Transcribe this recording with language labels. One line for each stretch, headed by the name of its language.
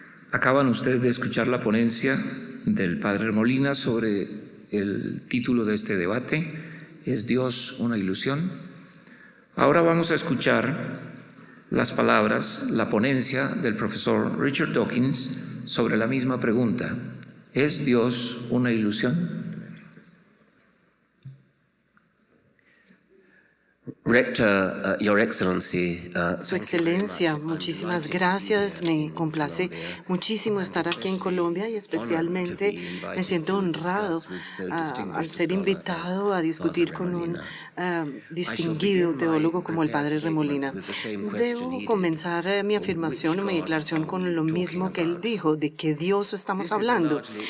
Spanish: Acaban ustedes de escuchar la ponencia del Padre Molina sobre el título de este debate, ¿es Dios una ilusión? Ahora vamos a escuchar las palabras, la ponencia del profesor Richard Dawkins sobre la misma pregunta, ¿es Dios una ilusión?
English: Rector, Your Excellency,
Spanish: Su Excelencia, muchísimas gracias. Me complace muchísimo estar aquí en Colombia y especialmente me siento honrado al ser invitado a discutir con un distinguido teólogo como el Padre Remolina. Debo comenzar mi afirmación o mi declaración con lo mismo que él dijo, de qué Dios estamos hablando.